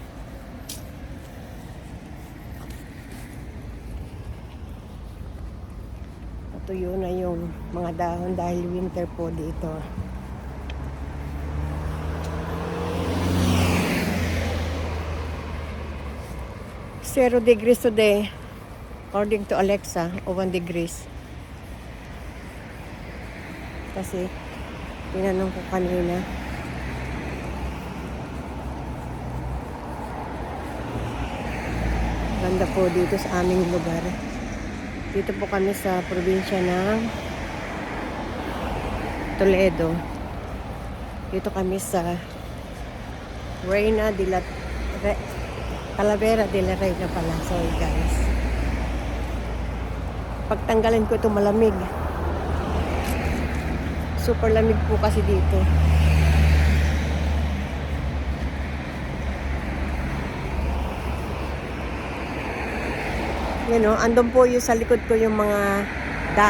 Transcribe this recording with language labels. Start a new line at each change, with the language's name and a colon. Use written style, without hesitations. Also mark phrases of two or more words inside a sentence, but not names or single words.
Filipino: Natuyo na yung mga dahon dahil winter po dito.
English: 0 degrees today, according to Alexa, o 1 degrees.
Filipino: Kasi, tinanong ko kanina. Ganda po dito sa aming lugar. Dito po kami sa probinsya ng Toledo. Dito kami sa Reina de la Talavera de la Reina pala.
English: Sorry, guys.
Filipino: Pagtanggalin ko ito malamig. Super lamig po kasi dito. Yan o, andun po yung sa likod ko yung mga dock.